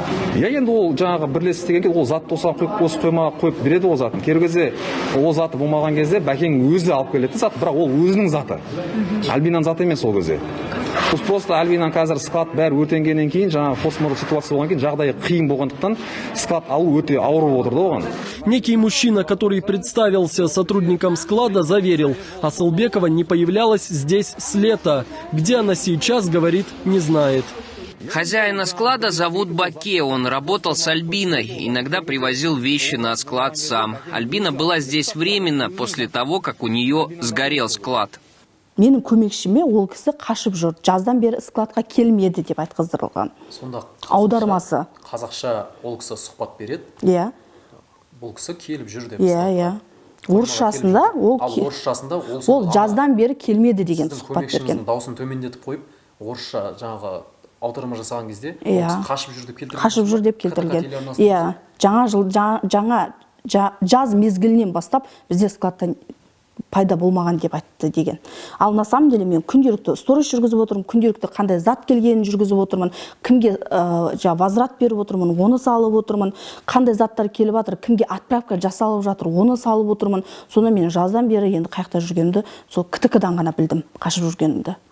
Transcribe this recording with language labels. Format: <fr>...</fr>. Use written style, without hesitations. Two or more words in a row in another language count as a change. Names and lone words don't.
<kk>Иә, енді ол жаңағы бірлесіп деген ол затты осыған қойып береді ол затын. Кері кезде ол заты болмаған кезде Бәкең өзі алып келеді зат, бірақ ол өзінің заты. Альбинаның заты емес ол кезде. Біз просто Альбинаның қазір склад бәрі өртенгеннен кейін, жаңағы</kk> <ru>форс-мажор ситуация</ru> <kk>болған кейін, жағдайы қиын болғандықтан склад алу өте ауыр болып отырды оған.</kk> <ru>Некий мужчина, который представился сотрудником склада, заверил, Асылбекова не появлялась здесь с лета. Где она сейчас, говорит, не знает. Хозяина склада зовут Баке, он работал с Альбиной, иногда привозил вещи на склад сам. Альбина была здесь временно, после того, как у нее сгорел склад.</ru> <kk>Менің көмекшіме ол кісі қашып жүр. Жаздан бері складқа келмеді деп айтқыздырылған. Сонда аудармасы. Қазақша ол кісі сұхбат береді. Иә. Бұл кісі келіп жүр деп. Иә. Орысшасында ол жаздан бері келмеді деген сұхбат берген. Көмекшіңіздің дауысын төмендетіп қойып, орысша жаңағы аударма жасаған кезде ол кісі қашып жүр деп келтірген. Қашып жүр деп келтірген. Иә. Жаз мезгілінен бастап бізде складта пайда болмаған деп айтты деген. Ал</kk> <ru>на самом деле</ru> <kk>мен күнделікті сторис жүргізіп отырмын, күнделікті қандай зат келгенін жүргізіп отырмын, кімге возврат беріп отырмын, оны салып отырмын, қандай заттар келіп жатыр, кімге отправка жасалып жатыр, оны салып отырмын. Соны мен жаздан бері енді қаяқта жүргенімді сол КТК-дан ғана білдім, қашып жүргенімді.</kk>